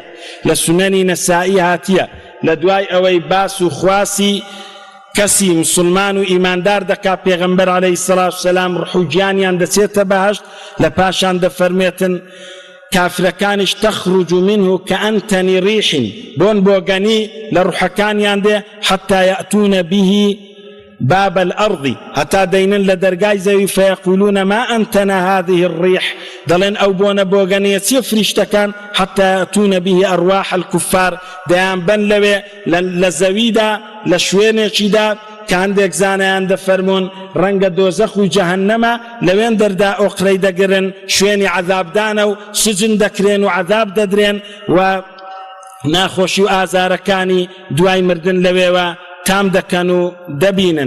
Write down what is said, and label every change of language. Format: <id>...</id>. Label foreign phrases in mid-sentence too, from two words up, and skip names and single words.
<ckb>لە سونەنی نەسائی هاتیە لە دوای ئەوەی باس و خواسی کەسی مسلمان و ئیماندار دەکا پێغەمبەر</ckb> <ar>عەلەیهی السەڵات وەسەلام</ar> <ckb>ڕوح و گیانیان دەچێتە بەهەشت لە پاشان دەفەرمێتن کافرەکانیش</ckb> <ar>تەخرج منه كأنتن ريح</ar> <ckb>بۆن بۆگەنی لە ڕوحەکانیان دێ</ckb> <ar>حتى يأتون به باب الأرض</ar> <ckb>هەتا دەینن لە دەرگای زەوی</ckb> <ar>فيقولون ما أنتنا هذه الريح</ar> <ckb>دەڵێن ئەو بۆنە بۆگەنیە چیە فریشتەکان</ckb> <ar>حتى يأتون به أرواح الكفار</ar> <ckb>دەیان بەن لەوێ لە زەویدا لە شوێنێکیدا کە هەندێک زانایان دەفەرمون ڕەنگە دۆزەخ و جەهەنەمە لەوێن دەردا ئۆقرەی دەگرن شوێنی عەذابدانە و سجن دەکرێن و عەذاب دەدرێن و ناخۆشی و ئازارەکانی دوای مردن لەوێوە تام دەکەن و دەبینن.</ckb>